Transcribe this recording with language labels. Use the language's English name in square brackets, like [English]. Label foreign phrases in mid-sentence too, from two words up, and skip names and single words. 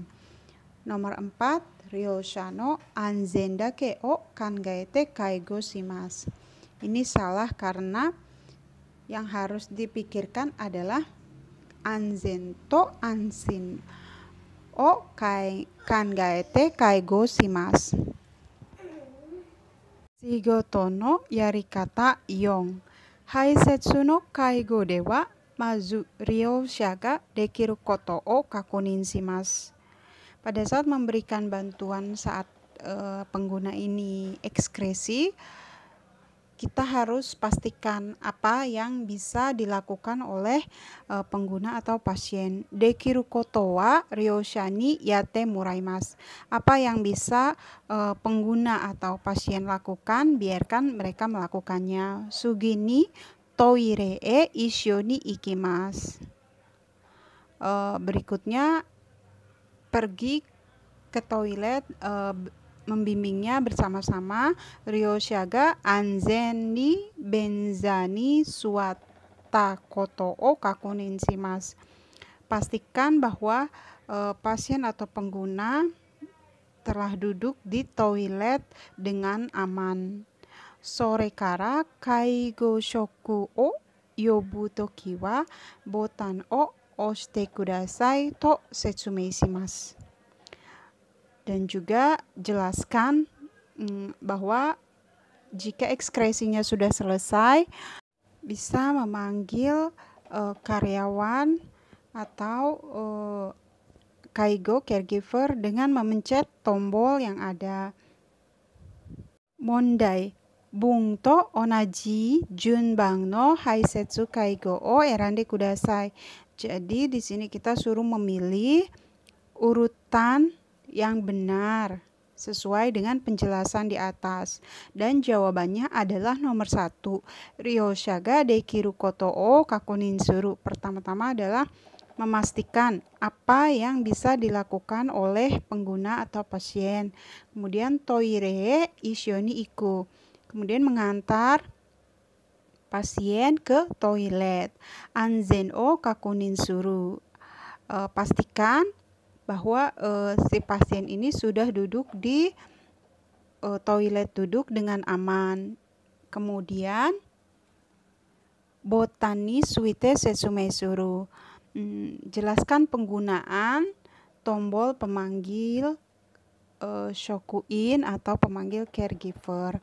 [Indonesian] Nomor 4, [Japanese] 利用者の安全だけを考えて介護します. [Indonesian] Ini salah karena yang harus dipikirkan adalah [Japanese] 安全と安心を考えて介護します. 仕事のやり方4. 排泄の介護ではまず利用者ができることを確認します. [Indonesian] Pada saat memberikan bantuan saat pengguna ini ekskresi, kita harus pastikan apa yang bisa dilakukan oleh pengguna atau pasien. [Japanese] できることは利用者にやってもらいます. [Indonesian] Apa yang bisa pengguna atau pasien lakukan, biarkan mereka melakukannya. [Japanese] 次にトイレへ一緒に行きます. [Indonesian] Berikutnya, pergi ke toilet, membimbingnya bersama-sama. [Japanese] 利用者が安全に便座に座ったことを確認します. [Indonesian] Pastikan bahwa pasien atau pengguna telah duduk di toilet dengan aman. [Japanese] それから介護職を呼ぶときはボタンを押してくださいと説明します. [Indonesian] Dan juga jelaskan bahwa jika ekskresinya sudah selesai, bisa memanggil karyawan atau kaigo caregiver dengan memencet tombol yang ada. [Japanese] 問題、文と同じ順番の排泄介護を選んでください. [Indonesian] Jadi di sini kita suruh memilih urutan yang benar sesuai dengan penjelasan di atas, dan jawabannya adalah nomor 1, [Japanese] 利用者ができることを確認する. [Indonesian] Pertama-tama adalah memastikan apa yang bisa dilakukan oleh pengguna atau pasien. [Japanese] Kemudian トイレ一緒に行く, [Indonesian] kemudian mengantar pasien ke toilet. [Japanese] 安全を確認する, [Indonesian] pastikan bahwa si pasien ini sudah duduk di toilet dengan aman. [Japanese] Kemudian ボタンについて説明する. [Indonesian] Jelaskan penggunaan tombol pemanggil shokuin atau pemanggil caregiver.